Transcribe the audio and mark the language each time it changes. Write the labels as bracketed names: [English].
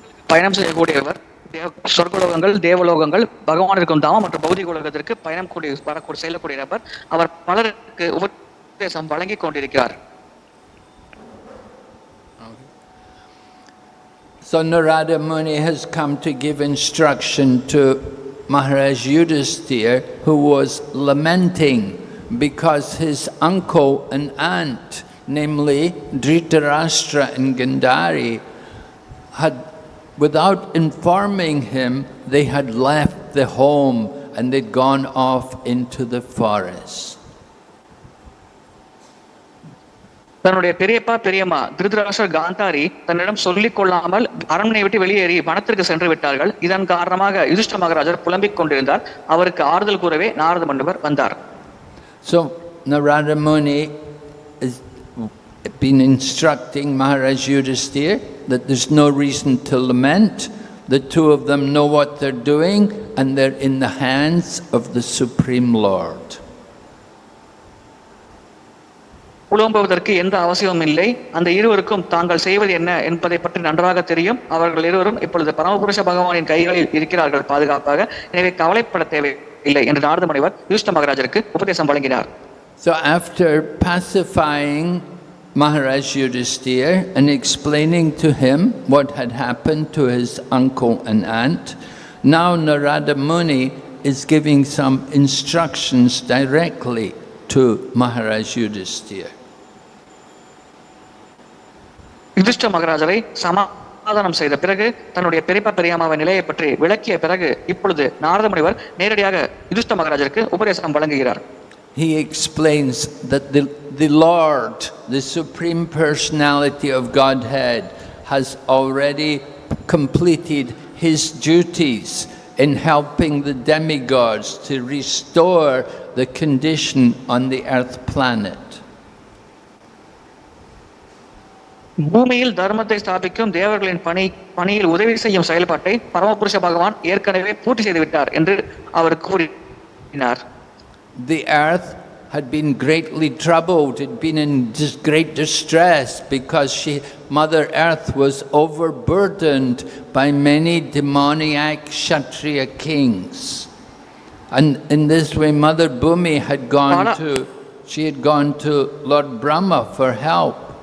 [Tamil] பயணம் செய்யக்கூடியவர் சொர்க்கலோகங்கள் தேவலோகங்கள் பகவான் இருக்கும் தாமம் மற்றும் பௌதிக உலகத்திற்கு பயணம் செல்லக்கூடிய நபர். அவர் பலருக்கு உபதேசம் வழங்கிக் கொண்டிருக்கிறார். [English] So Narada Muni has come to give instruction to Maharaj Yudhisthira, who was lamenting because his uncle and aunt, namely Dhritarashtra and Gandhari, had, without informing him, they had left the home and they'd gone off into the forest. [Tamil] தன்னுடைய பெரியப்பா பெரியம்மா திருதராஷ்டிரர் காந்தாரி தன்னிடம் சொல்லிக் கொள்ளாமல் அரண்மனை விட்டு வெளியேறி வனத்திற்கு சென்று விட்டார்கள். இதன் காரணமாக யுதிஷ்ட மகாராஜர் புலம்பிக் கொண்டிருந்தார். அவருக்கு ஆறுதல் கூறவே நாரத முனிவர் வந்தார். [English] So Narada Muni has been instructing Maharaj Yudhisthira that there's no reason to lament. The two of them know what they're doing and they're in the hands of the Supreme Lord. [Tamil] புலம்புவதற்கு எந்த அவசியமும் இல்லை. அந்த இருவருக்கும் தாங்கள் செய்வது என்ன என்பதை பற்றி நன்றாக தெரியும். அவர்கள் இருவரும் இப்பொழுது பரமபுருஷ பகவானின் கைகளில் இருக்கிறார்கள் பாதுகாப்பாக. எனவே கவலைப்பட தேவையில்லை என்று நாரத முனிவர் யுதிஷ்ட மகாராஜருக்கு உபதேசம் வழங்கினார். [English] So after pacifying Maharaj Yudhisthira and explaining to him what had happened to his uncle and aunt, now Narada Muni is giving some instructions directly to Maharaj Yudhisthira. [Tamil] யுதிஷ்ட மகாராஜரை சமாதானம் செய்த பிறகு தன்னுடைய பெரியப்பா பெரியம்மாவை நிலையை பற்றி விளக்கிய பிறகு இப்பொழுது நாரத முனிவர் நேரடியாக யுதிஷ்ட மகாராஜருக்கு உபதேசம் வழங்குகிறார். [English] He explains that the Lord, the Supreme Personality of Godhead, has already completed his duties in helping the demigods to restore the condition on the earth planet. [Tamil] பூமியில் தர்மத்தை ஸ்தாபிக்கும் தேவர்களின் பணியில் உதவி செய்யும் செயல்பாட்டை பரமபுருஷ பகவான் ஏற்கனவே பூர்த்தி செய்து விட்டார் என்று அவர் கூறினார். [English] The earth had been greatly troubled, it had been in great distress because Mother Earth was overburdened by many demoniac Kshatriya kings. And in this way Mother Bhumi had gone to Lord Brahma for help.